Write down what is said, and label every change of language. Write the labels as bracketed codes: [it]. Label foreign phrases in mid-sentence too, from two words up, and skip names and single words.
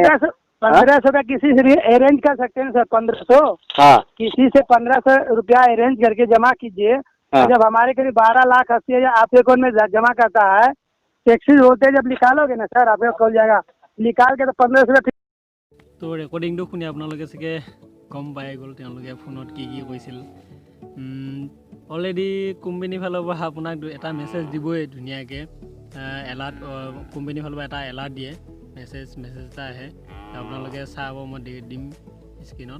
[hi] 1,500 रुपया किसी से भी अरेंज कर सकते हैं सर। 1,500 हाँ किसी से 1,500 रुपया अरेंज करके जमा कीजिए। हाँ जब हमारे करीब 12 लाख 80,000 आपके अकाउंट में जमा करता है, टैक्सेस होते जब निकालोगे ना सर आपका कॉल जाएगा, निकाल के तो 1,500 रुपया। [as] তো ৰেকৰ্ডিংটো শুনি আপোনালোকে চাগে গম পাই গ'ল তেওঁলোকে ফোনত কি কি কৈছিল। অলৰেডি কোম্পানীৰ ফালৰ পৰা আপোনাক এটা মেছেজ দিবই ধুনীয়াকৈ। এলাৰ্ট কোম্পানীৰ ফালৰ পৰা এটা এলাৰ্ট দিয়ে, মেছেজ এটা আহে, আপোনালোকে চাব, মই দিম স্ক্ৰীণত।